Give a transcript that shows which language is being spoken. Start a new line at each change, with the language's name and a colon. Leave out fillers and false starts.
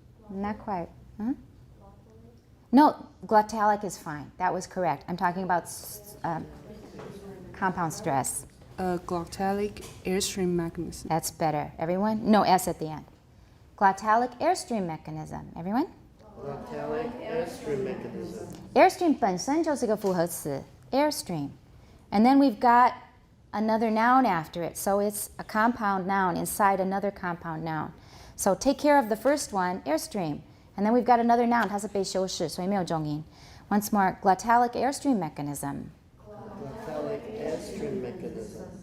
English: Not quite. No, glottalic is fine. That was correct. I'm talking about compound stress. A glottalic airstream mechanism. That's better. Everyone? No S at the end. Glottalic airstream mechanism. Everyone? Glottalic airstream mechanism.
Chinese: Airstream 本身就是个复合词.
English: Airstream. And then we've got another noun after it. So it's a compound noun inside another compound noun. So take care of the first one, airstream. And then we've got another noun, 它是被修饰, 所以没有重音. Once more, glottalic airstream mechanism. Glottalic airstream mechanism.